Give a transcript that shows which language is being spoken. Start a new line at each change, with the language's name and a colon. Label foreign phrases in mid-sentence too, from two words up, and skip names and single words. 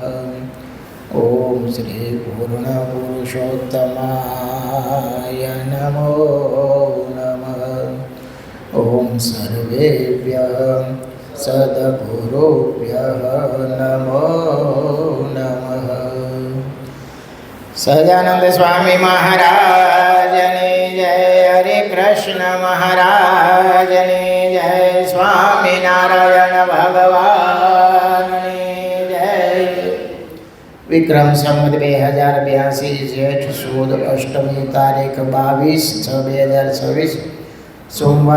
Sanskrit: ओम श्री पूर्णपुरुषोत्तमाय नमो नमः. ओम सर्वेभ्यः सद्गुरुभ्यः नमो नमः.
Gujarati: સહજાનંદ સ્વામી મહારાજની જય. હરે કૃષ્ણ મહારાજની જય. સ્વામિનારાયણ ભગવાનની જય. વિક્રમ સંવત 2082 જેઠ સુદ અષ્ટમી તારીખ 22/6/2026 સોમવાર.